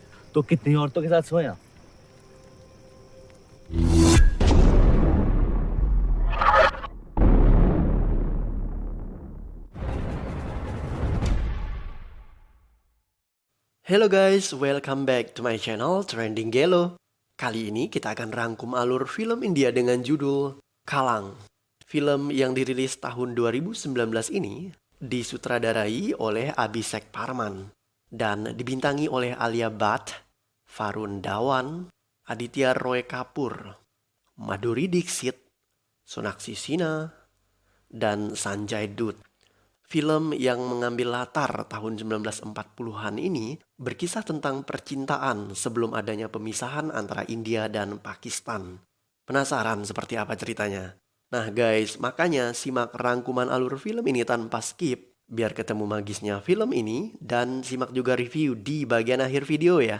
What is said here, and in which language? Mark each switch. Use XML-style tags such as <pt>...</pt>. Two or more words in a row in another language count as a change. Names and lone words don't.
<hi>तो कितनी औरतों के साथ सोया?</hi> <en>Hello guys, welcome back to my channel Trending Gelo.</en> <id>Kali ini kita akan rangkum alur film India dengan judul Kalang. Film yang dirilis tahun 2019 ini disutradarai oleh Abhishek Parman dan dibintangi oleh Alia Bhatt, Varun Dhawan, Aditya Roy Kapoor, Madhuri Dixit, Sonakshi Sinha, dan Sanjay Dutt. Film yang mengambil latar tahun 1940-an ini berkisah tentang percintaan sebelum adanya pemisahan antara India dan Pakistan. Penasaran seperti apa ceritanya? Nah guys, makanya simak rangkuman alur film ini tanpa skip biar ketemu magisnya film ini dan simak juga review di bagian akhir video ya.</id>